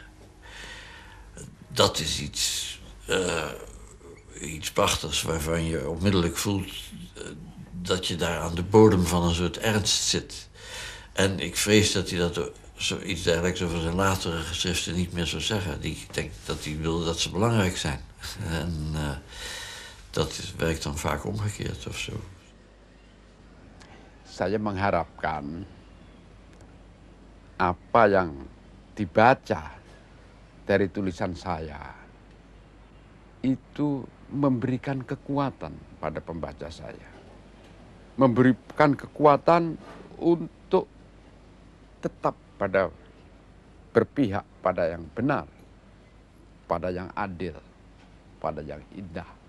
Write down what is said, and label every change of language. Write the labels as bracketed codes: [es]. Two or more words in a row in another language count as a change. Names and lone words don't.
[nl] Dat is iets prachtigs waarvan je onmiddellijk voelt dat je daar aan de bodem van een soort ernst zit. En ik vrees dat hij dat iets dergelijks over zijn latere geschriften niet meer zou zeggen. Ik denk dat hij wilde dat ze belangrijk zijn. En werkt dan vaak omgekeerd of zo. [id] Saya mengharapkan apa yang dibaca dari tulisan saya itu memberikan kekuatan pada pembaca saya. Memberikan kekuatan untuk tetap berpihak pada yang benar, pada yang adil, pada yang indah.